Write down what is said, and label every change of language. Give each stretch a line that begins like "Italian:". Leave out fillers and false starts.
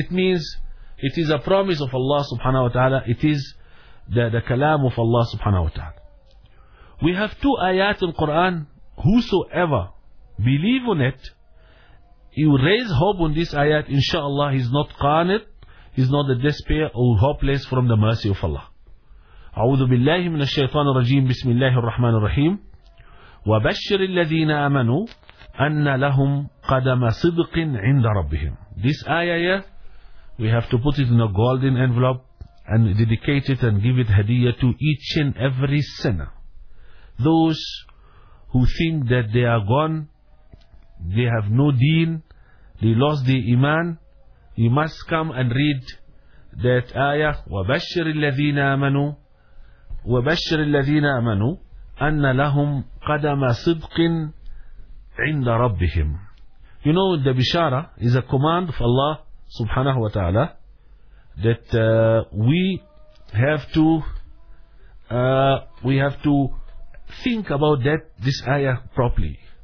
English: It means it is a promise of Allah subhanahu wa ta'ala. It is the kalam of Allah subhanahu wa ta'ala. We have two ayat in Quran. Whosoever believe on it, you raise hope on this ayat, inshallah, he's not qanit, he's not a despair or hopeless from the mercy of Allah.
Arabic: A'udhu billahi minash shaitanir rajim, bismillahir rahmanir rahim. وبشر الذين آمنوا أن لهم قدم صدق عند ربهم.
English: This ayah, we have to put it in a golden envelope and dedicate it and give it hadiyah to each and every sinner. Those who think that they are gone, they have no deen, they lost the iman, you must come and read that ayah.
Arabic: وبشر الذين آمنوا وبشر الذين آمنوا أن لهم قدم صدق عند ربهم.
English: You know, the bishara is a command of Allah subhanahu wa ta'ala that we have to think about that, this ayah, properly.